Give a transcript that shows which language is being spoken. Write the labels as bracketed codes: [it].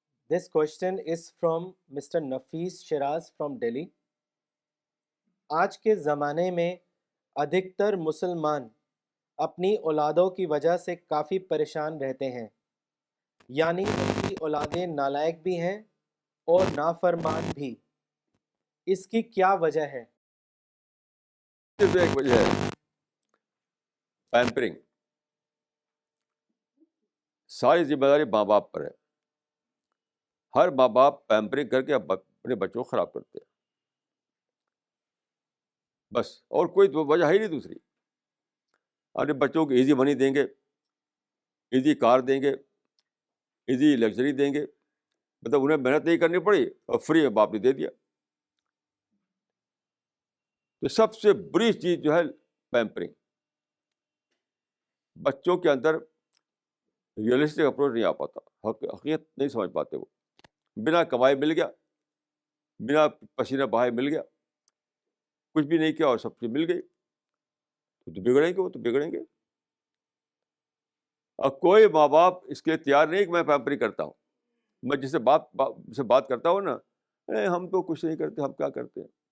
[en] This question is from Mr. Nafis Shiraz from Delhi. [ur] آج کے زمانے میں ادھکتر مسلمان اپنی اولادوں کی وجہ سے کافی پریشان رہتے ہیں، یعنی ان کی اولادیں نالائق بھی ہیں اور نافرمان بھی. اس کی کیا وجہ ہے؟ صرف ایک وجہ ہے، پیمپرنگ. ساری ذمہ داری ماں باپ پر ہے. ہر ماں باپ پیمپرنگ کر کے اپنے بچوں کو خراب کرتے ہیں بس، اور کوئی وجہ ہے ہی نہیں دوسری. اپنے بچوں کو ایزی منی دیں گے، ایزی کار دیں گے، ایزی لگژری دیں گے، مطلب انہیں محنت نہیں کرنی پڑی اور فری میں باپ نے دے دیا. تو سب سے بری چیز جو ہے پیمپرنگ. بچوں کے اندر ریئلسٹک اپروچ نہیں آ پاتا، حقیقت نہیں سمجھ پاتے. وہ بنا کمائی مل گیا، بنا پسینہ بہائے مل گیا، کچھ بھی نہیں کیا اور سب چیز مل گئی، تو بگڑیں گے، وہ تو بگڑیں گے. اور کوئی ماں باپ اس کے لیے تیار نہیں کہ میں پیمپرنگ کرتا ہوں. میں جس سے بات کرتا ہوں نا، ہم تو کچھ نہیں کرتے، ہم کیا کرتے ہیں.